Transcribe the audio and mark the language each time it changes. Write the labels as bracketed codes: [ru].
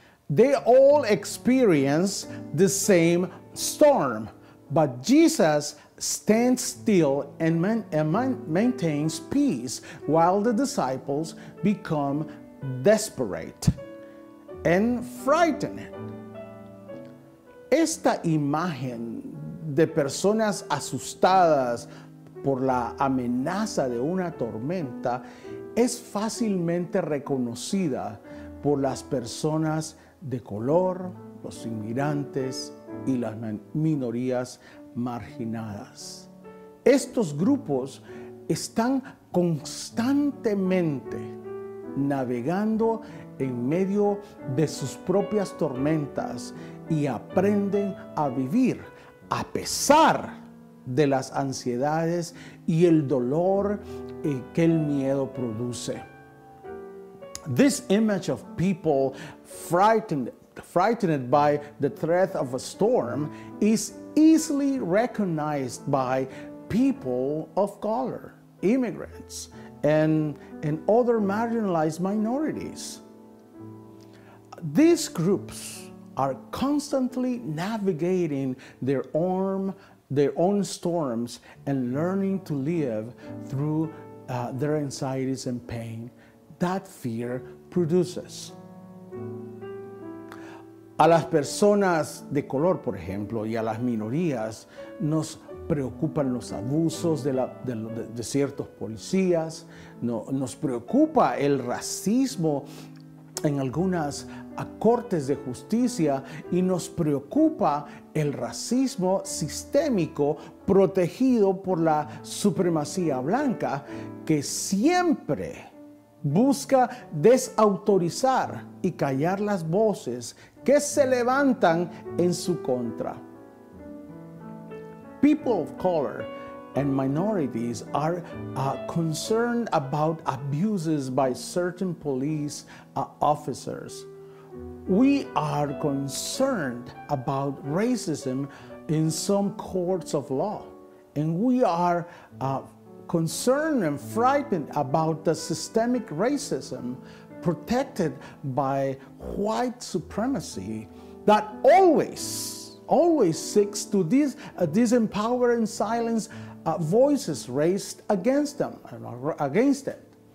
[en] They all experience the same storm, but Jesus stands still and maintains peace while the disciples become desperate and frightened. [es] Esta imagen de personas asustadas por la amenaza de una tormenta es fácilmente reconocida por las personas de color, los inmigrantes y las minorías marginadas. Estos grupos están constantemente navegando en medio de sus propias tormentas y aprenden a vivir a pesar de las ansiedades y el dolor que el miedo produce. [en] This image of people frightened by the threat of a storm is easily recognized by people of color, immigrants, and other marginalized minorities. These groups are constantly navigating their own storms and learning to live through their anxieties and pain that fear produces. [es] A las personas de color, por ejemplo, y a las minorías nos preocupan los abusos de ciertos policías, nos preocupa el racismo en algunas cortes de justicia y nos preocupa el racismo sistémico protegido por la supremacía blanca que siempre busca desautorizar y callar las voces que se levantan en su contra. [en] People of color and minorities are concerned about abuses by certain police officers. We are concerned about racism in some courts of law, and we are concerned and frightened about the systemic racism protected by white supremacy that always seeks to disempower and silence voices raised against it.